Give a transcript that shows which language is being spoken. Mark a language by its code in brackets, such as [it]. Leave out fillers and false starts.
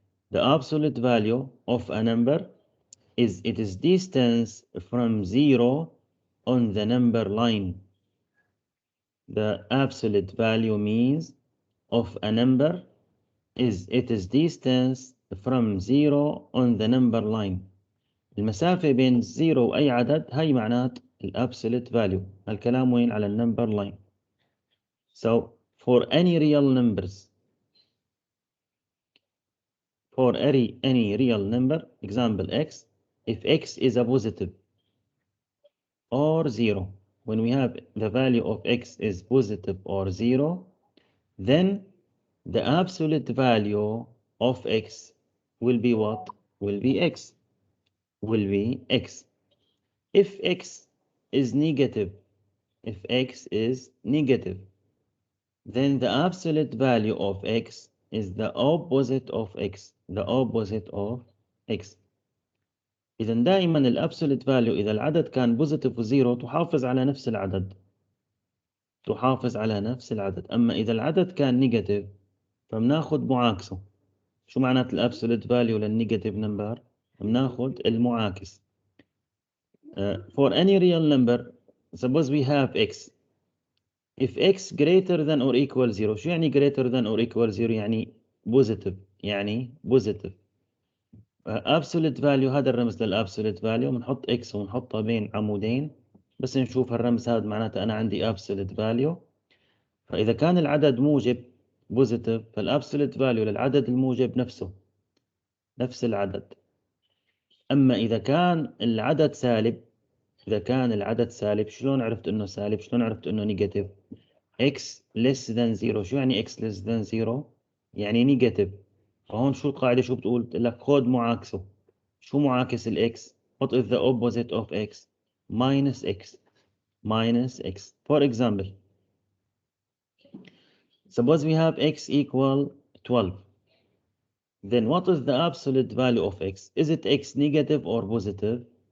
[en] The absolute value of a number is its distance from 0 on the number line. The absolute value means of a number is its distance from 0 on the number line. [ar] المسافة بين 0 وأي عدد هاي معنات الابسولute value. الكلام وين على النمبر line. [en] So for any real numbers, for any real number, example x, if x is a positive or 0, when we have the value of x is positive or 0, then the absolute value of x will be what? Will be x. Will be x. If x is negative, if x is negative, then the absolute value of x is the opposite of x. The opposite of x. [ar] إذا دائما الابسوليت فاليو إذا العدد كان بوزيتيف وزيرو تحافظ على نفس العدد. تحافظ على نفس العدد. أما إذا العدد كان نيجاتيف فبناخد معاكسه. شو معنات الابسوليت فاليو للنيجاتيف نمبر؟ بناخد المعاكس. [en] For any real number, suppose we have x. If x greater than or equal 0, [ar] شو يعني [en] greater than or equal 0؟ [ar] يعني [en] positive. [ar] يعني positive. absolute value هذا الرمز للابسوليت فاليو بنحط x ونحطها بين عمودين بس نشوف الرمز هذا معناته أنا عندي absolute value. فإذا كان العدد موجب positive فالابسوليت فاليو للعدد الموجب نفسه نفس العدد. أما إذا كان العدد سالب، إذا كان العدد سالب شلون عرفت إنه سالب؟ شلون عرفت إنه نيجاتيف؟ [en] x less than 0. [ar] شو يعني [en] x less than 0؟ [ar] يعني نيجاتيف. فهون شو القاعدة شو بتقول؟ بتقول لك خذ معاكسه. شو معاكس ال x؟ [en] What is the opposite of x؟ minus x. minus x. For example, suppose we have x equal 12. Then what is the absolute value of x? Is it x negative or positive?